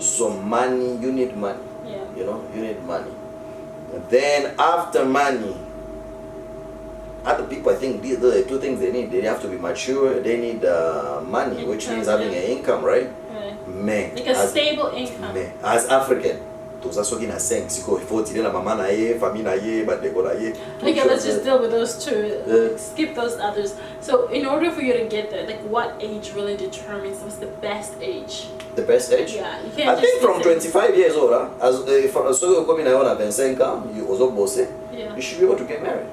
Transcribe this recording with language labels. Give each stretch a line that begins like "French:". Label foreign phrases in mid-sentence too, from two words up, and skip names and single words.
English: So money, you need money. Yeah. You know, you need money. And then after money, other people, I think these are the two things they need. They have to be mature. They need money, income, which means having an income, right? Man, like a stable income. As African,
Lingala: tozasoki na 5 siko ifo tirer la mama na ye, famille na ye, badeko na ye.
English: Okay, let's just deal with those two. Skip those others. So, in order for you to get there, like what age really determines what's the best age? The best age? Yeah, you can't. I think from 25 years old, as so you come in on 25 ans, you also bossé. Yeah. You should be able to get married.